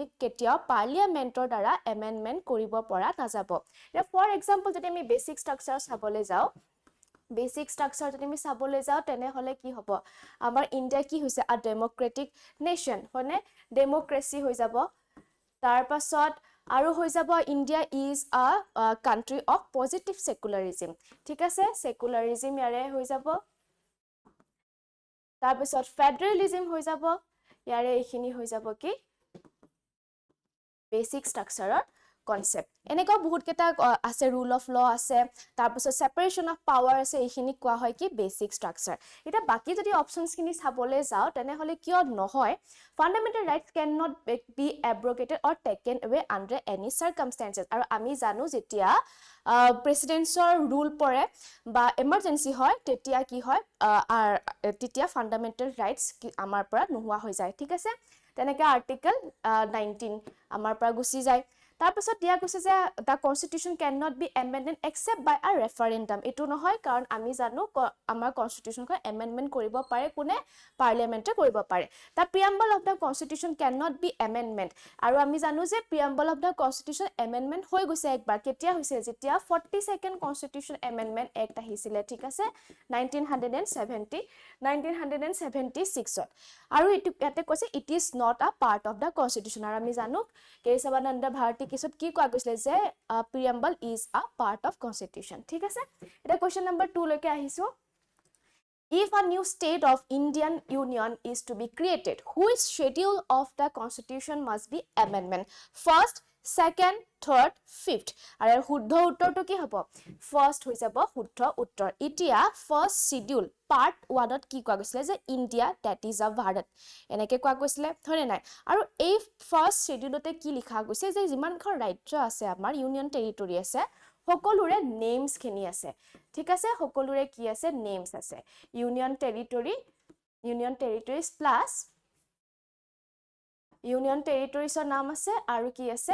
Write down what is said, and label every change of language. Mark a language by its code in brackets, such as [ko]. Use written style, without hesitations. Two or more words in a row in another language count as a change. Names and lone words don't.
[as] কেতিয়াও পাৰ্লিয়ামেন্টৰ দ্বাৰা এমেন্ডমেন্ট কৰিব পৰা নাযাব এতিয়া [en] for example [as] যদি আমি [en] basic structure [as] চাবলৈ যাও [en] basic structure [as] যদি আমি চাবলৈ যাও তেনে হলে কি হ'ব আমাৰ ইন্ডিয়া কি হৈছে [en] a democratic nation [as] হয়নে ডেমোক্ৰেসি হৈ যাব তাৰ পাছত আৰু হৈ যাব [en] India is a country of positive secularism [as] ঠিক আছে সেকুলাৰিজম ইয়াৰে হৈ যাব তাৰ পাছত ফেডাৰেলিজম হৈ যাব ইয়াৰে এইখিনি হৈ যাব কি [en] basic structure concept [as] এনেকুৱা বহুত কেটা আছে [en] rule of law [as] আছে তাৰ পিছত [en] separation of power [as] আছে এইখিনি কোৱা হয় কি [en] basic structure [as] এটা বাকি যদি অপশনস খিনি চাবলৈ যাও তেনে হলে কিয় নহয় [en] fundamental rights cannot be abrogated or taken away under any circumstances [as] আৰু আমি জানো যেতিয়া [en] president rule [as] পৰে বা এমাৰ্জেন্সি হয় তেতিয়া কি হয় তেতিয়া [en] fundamental rights [as] আমাৰ পৰা নোহোৱা হৈ যায় ঠিক আছে তেনেকৈ আৰ্টিকল 19 আমাৰ পৰা গুছি যায় তাৰ পাছত দিয়া কৈছে যে [en] the constitution cannot be amended except by a referendum [as] এটো নহয় কাৰণ আমি জানো আমাৰ কনস্টিটিউশনখন এমেন্ডমেন্ট কৰিব পাৰে কোনে পাৰ্লিয়ামেন্টে কৰিব পাৰে [en] the preamble of the constitution cannot be amendment [as] আৰু আমি জানো যে [en] preamble of the constitution amendment [as] হৈ গৈছে একবাৰ কেতিয়া হৈছে যেতিয়া [en] 42nd constitution amendment act [as] আহিছিলে ঠিক আছে 1976 আৰু এটো ইয়াতে কৈছে [en] it is not a part of the constitution [as] আৰু আমি জানো কেশৱানন্দ ভাৰতী কেছত কি কোৱা গৈছিলে যে [en] preamble is a part of constitution [as] ঠিক আছে এটা [en] question number 2 [as] লৈকে আহিছো [en] If a new state of Indian Union is to be created, which schedule of the constitution must be amendment? First, second, third, fifth. [as] আৰু শুদ্ধ উত্তৰটো কি হ'ব? First হৈ যাব শুদ্ধ উত্তৰ। এতিয়া [en] first schedule part 1 [as] ত কি কোৱা গৈছিলে যে [en] India that is a Bharat। [as] এনেকে কোৱা গৈছিলে হয়নে নাই? আৰু এই [en] first schedule- [as] তে কি লিখা গৈছে যে যিমানখন ৰাজ্য আছে আমাৰ [en] union territory [as] আছে সকলোৰে নেমস খিনি আছে ঠিক আছে সকলোৰে কি আছে নেমস আছে [en] union territories plus union territories [as] নাম আছে আৰু কি আছে